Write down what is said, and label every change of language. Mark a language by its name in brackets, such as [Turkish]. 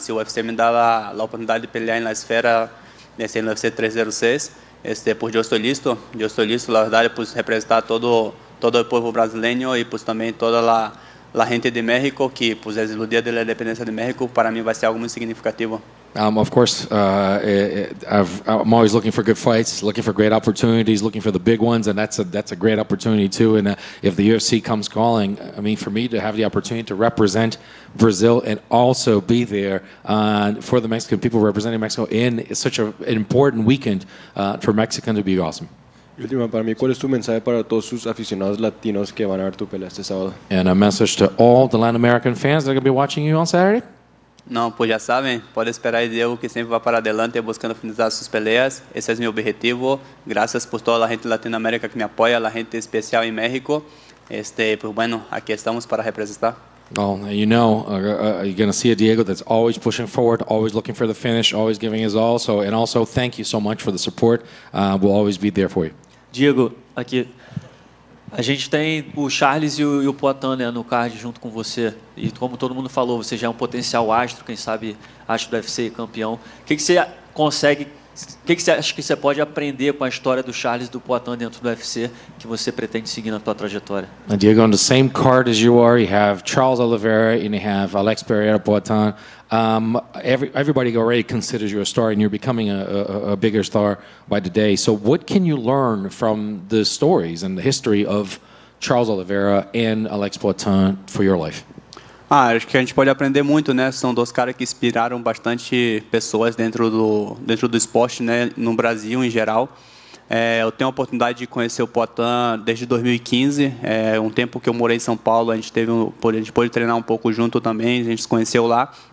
[Spanish] Si el UFC me da la oportunidad de pelear en la esfera, en el UFC 306, pues yo estoy listo, la verdad, pues representar todo el pueblo brasileño y pues también toda la gente de México, que pues es el Día de la Independencia de México, para mí va a ser algo muy significativo. [English] Of course, I'm always looking for good fights, looking for great opportunities, looking for the big ones, and that's a great opportunity too. And if the UFC comes calling, for me to have the opportunity to represent Brazil and also be there for the Mexican people, representing Mexico in such an important weekend for Mexican to be awesome. [Spanish] Y última para mí, ¿cuál es tu mensaje para todos sus aficionados latinos que van a ver tu pelea este sábado? [English] And a message to all the Latin American fans that are going to be watching you on Saturday? [Portuguese] Não, pues já sabem, pode esperar de Diego que sempre vai [Spanish] para adelante [Portuguese] buscando finalizar suas peleas. Esse é meu objetivo. Graças por toda a gente de Latinoamérica que me apoia, a gente especial em México. [Spanish] Pues bueno, [Portuguese] aqui estamos para representar. [English] Well, you're going to see a Diego that's always pushing forward, always looking for the finish, always giving his all. And also, thank you so much for the support. We'll always be there for you. [Portuguese] Diego, aqui. A gente tem o Charles e o Poitin, né, no card junto com você. E como todo mundo falou, você já é um potencial astro, quem sabe astro do UFC, campeão. O que você consegue O que você acha que você pode aprender com a história do Charles e do Poatan dentro do UFC que você pretende seguir na tua trajetória? [English] And Diego, on the same card as you have Charles Oliveira and you have Alex Pereira Poatan. Everybody already considers you a star, and you're becoming a bigger star by the day. So, what can you learn from the stories and the history of Charles Oliveira and Alex Poatan for your life? [Portuguese] Acho que a gente pode aprender muito, né? São dois caras que inspiraram bastante pessoas dentro do esporte, né? No Brasil em geral. Eu tenho a oportunidade de conhecer o Poatan desde 2015. Um tempo que eu morei em São Paulo, a gente pôde treinar um pouco junto também. A gente se conheceu lá.